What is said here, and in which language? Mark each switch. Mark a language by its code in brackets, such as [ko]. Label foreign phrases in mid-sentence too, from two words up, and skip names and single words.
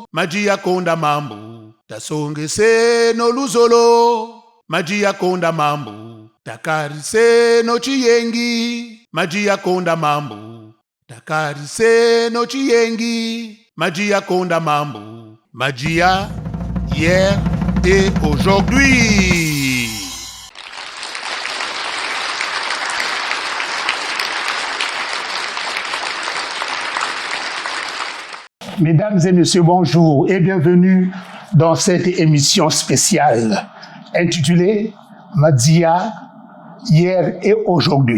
[kg] Magia konda mambo. Tasongese no luzolo. Magia konda mambo. Takarise no chiyengi. Magia konda mambo. Takarise no chiyengi. [fr] Magia konda mambo. Magia hier et aujourd'hui. Mesdames et messieurs, bonjour et bienvenue dans cette émission spéciale intitulée Madia hier et aujourd'hui.